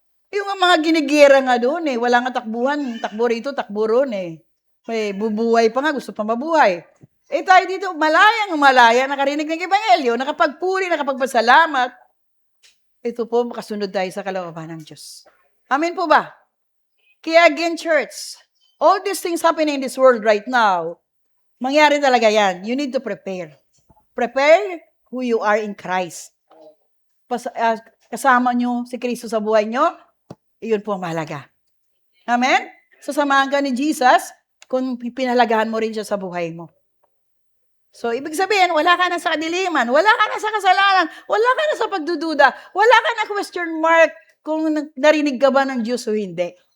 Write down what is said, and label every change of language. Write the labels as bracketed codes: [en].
[tl] Yung mga ginigira nga doon eh. Wala nga takbuhan. Takbo rito, takbo roon eh. May bubuhay pa nga, gusto pa mabuhay. Tayo dito, malayang nakarinig ng Ebanghelyo, nakapagpuri, nakapagpasalamat. Ito po, makasunod tayo sa kalooban ng Diyos. Amen po ba? [en] Kaya again, church, all these things happening in this world right now, [tl] mangyari talaga yan. [en] You need to prepare. Prepare who you are in Christ. [tl] Kasama nyo si Kristo sa buhay nyo, iyon po ang mahalaga. Amen? So, samahan ka ni Jesus kung pinalagahan mo rin siya sa buhay mo. So, ibig sabihin, wala ka na sa kadiliman, wala ka na sa kasalanan, wala ka na sa pagdududa, wala ka na question mark kung narinig ka ba ng Diyos o hindi.